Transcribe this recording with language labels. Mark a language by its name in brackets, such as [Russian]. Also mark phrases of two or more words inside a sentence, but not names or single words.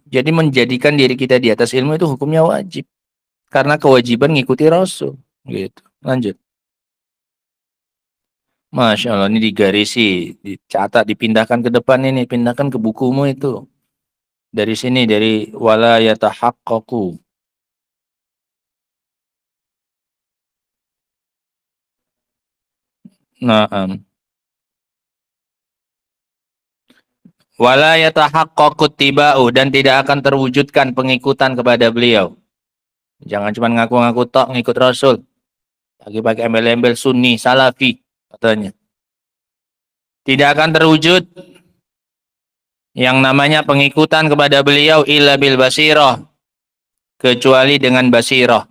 [Indonesian] Jadi menjadikan diri kita di atas ilmu itu hukumnya wajib. Karena kewajiban ngikuti Rasul. Gitu. Lanjut. [Arabic] Masya Allah, [Indonesian] ini digarisi, dicatat, dipindahkan ke depan ini, pindahkan ke bukumu itu. Dari sini, dari [Arabic] wala yatahaqqaqu. Nah, Wala yatahaqqaqut tiba'u, [Indonesian] dan tidak akan terwujudkan pengikutan kepada beliau. Jangan cuma ngaku-ngaku tok ngikut Rasul. Lagi pakai embel-embel Sunni, Salafi katanya. Tidak akan terwujud yang namanya pengikutan kepada beliau [Arabic] illa bil basirah, [Indonesian] kecuali dengan basirah.